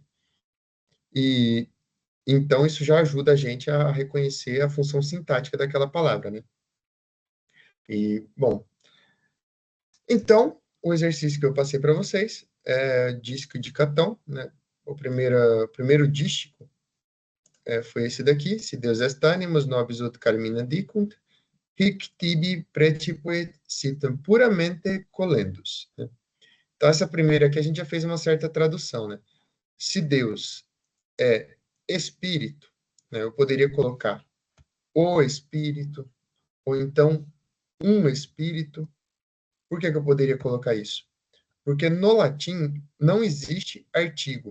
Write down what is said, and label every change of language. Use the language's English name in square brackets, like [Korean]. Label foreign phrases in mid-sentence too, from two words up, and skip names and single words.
[Portuguese] E então isso já ajuda a gente a reconhecer a função sintática daquela palavra, né? E, bom, então, o exercício que eu passei para vocês é dístico de Catão, né? O primeiro dístico foi esse daqui: [Latin] se Deus est animus nobis ut carmina dicunt, hic tibi precipuit sitem puramente colendus, [Portuguese] né? Então, essa primeira aqui a gente já fez uma certa tradução, né? Se Deus é espírito, né, eu poderia colocar o espírito, ou então um espírito. Por que que eu poderia colocar isso? Porque no latim não existe artigo.